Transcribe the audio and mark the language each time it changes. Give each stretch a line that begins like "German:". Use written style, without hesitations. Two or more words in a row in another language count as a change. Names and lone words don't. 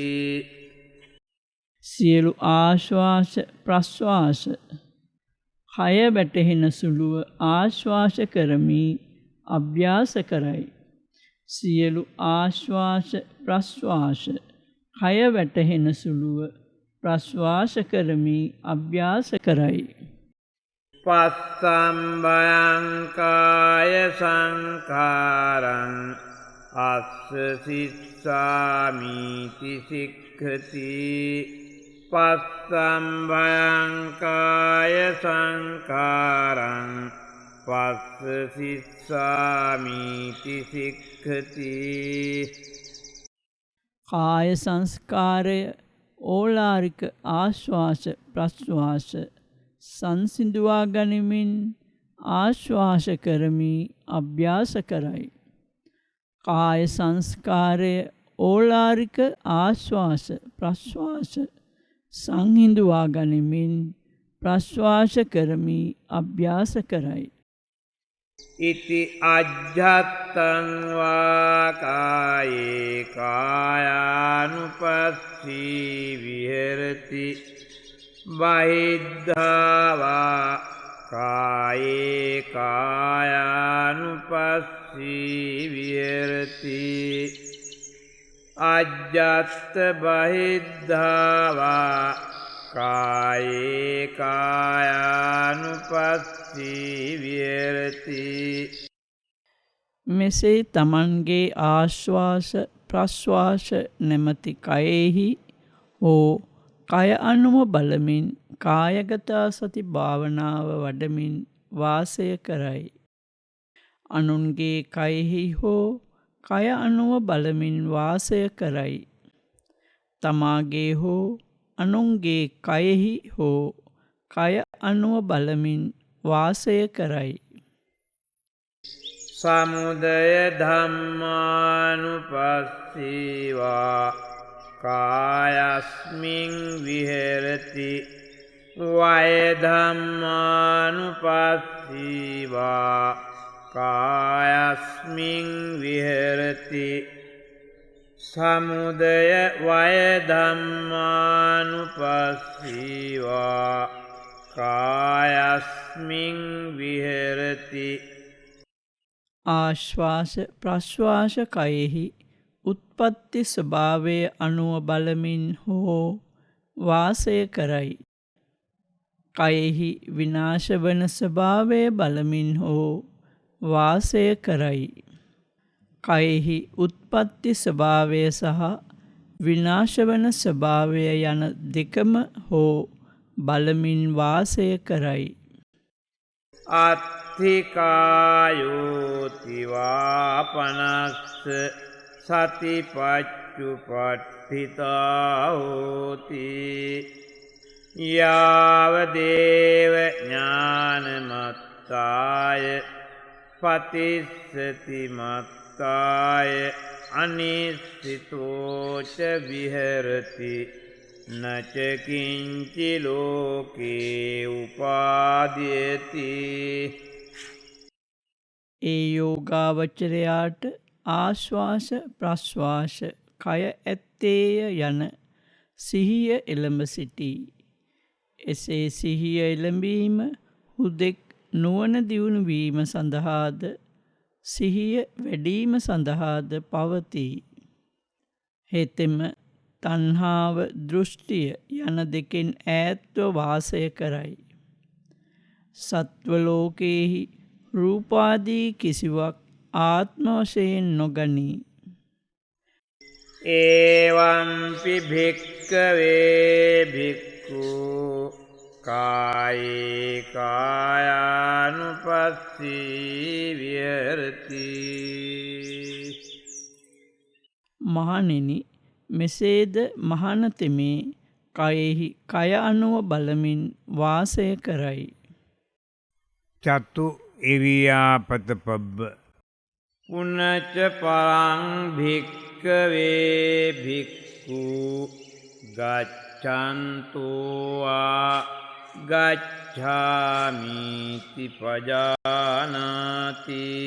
Sinhala: සියලු ආශ්වාස ප්‍රශ්වාස කය වැටහෙන සුළුව ආශ්වාස කරමි අභ්‍යාස කරයි. සියලු ආශ්වාස ප්‍රශ්වාස කය වැටහෙන සුළුව ප්‍රශ්වාස කරමි අභ්‍යාස කරයි.
Pali: පස්සම්බයං කාය සංඛාරං අස්ස සිස්සාමිති සික්ඛති. පස්සම්බයං කාය සංඛාරං පස්ස සිස්සාමිති සික්ඛති.
Sinhala: කාය සංස්කාරය ඕලාරික ආශ්වාස ප්‍රශ්වාස සංසිඳුවා ගනිමින් ආශ්වාස කරමි අභ්‍යාස කරයි. කාය සංස්කාරය ඕලාරික ආශ්වාස ප්‍රශ්වාස සංහිඳුවා ගනිමින් ප්‍රශ්වාස කරමි අභ්‍යාස කරයි.
Pali: ඉති අජ්ජත්තං වා කායේ කායානුපස්සී විහෙරති. බහිද්ධා වා කායේ කායානුපස්සී විහෙරති. අජ්ජත්ත බහිද්ධා වා කායේ කායානුපස්සී විහෙරති.
Sinhala: මෙසේ තමන්ගේ ආශ්වාස ප්‍රශ්වාස නැමැති කයෙහි හෝ කය අනුව බලමින් කායගතා සති භාවනාව වඩමින් වාසය කරයි. අනුන්ගේ කයෙහි හෝ කය අනුව බලමින් වාසය කරයි. තමාගේ හෝ අනුන්ගේ කයෙහි හෝ කය අනුව බලමින් වාසය කරයි.
Pali: සමුදය ධම්මානුපස්සීවා කායස්මින් විහෙරති. වය ධම්මානුපස්සීවා කායස්මින් විහෙරති. සමුදය වය ධම්මානුපස්සීවා කායස්මින් විහෙරති.
Sinhala: ආශ්වාස ප්‍රශ්වාස කයෙහි උත්පත්ති ස්වභාවය අනුව බලමින් හෝ වාසය කරයි. කයෙහි විනාශ වන ස්වභාවය බලමින් හෝ වාසය කරයි. කයෙහි උත්පත්ති ස්වභාවය සහ විනාශ වන ස්වභාවය යන දෙකම හෝ බලමින් වාසය කරයි.
Pali: අත්ථිකායෝතිවාපනස්ස සතිපච්චුපට්ඨිතා හෝති. යාවදේව ඥානමත්තාය පතිස්සති මත්තාය අනිස්සිතෝච විහෙරති. නච කිංචි ලෝකේ උපාදීයති.
Sinhala: ඒ යෝගාවචරයාට ආශ්වාස ප්‍රශ්වාස කය ඇත්තේය යන සිහිය එළඹ සිටී. එසේ සිහිය එළඹීම හුදෙක් නුවණ දියුණු වීම සඳහාද සිහිය වැඩීම සඳහාද පවතී. හෙතෙම තණ්හාව දෘෂ්ටිය යන දෙකෙන් ඈත්ව වාසය කරයි. සත්වලෝකයෙහි රූපාදී කිසිවක් ආත්ම වශයෙන් නොගනී.
Pali: ඒවම්පි භික්ඛවේ භික්ඛු කායේ කායානුපස්සී විහෙරති.
Sinhala: මහණෙනි, මෙසේද මහණතෙමේ කයෙහි කය අනුව බලමින් වාසය කරයි.
Pali: චතු ඉරියාපත පබ්බ. පුනච්ච පරං භික්ඛවේ භික්ඛු ගච්ඡන්තෝ වා ගච්ඡාමිති පජානාති.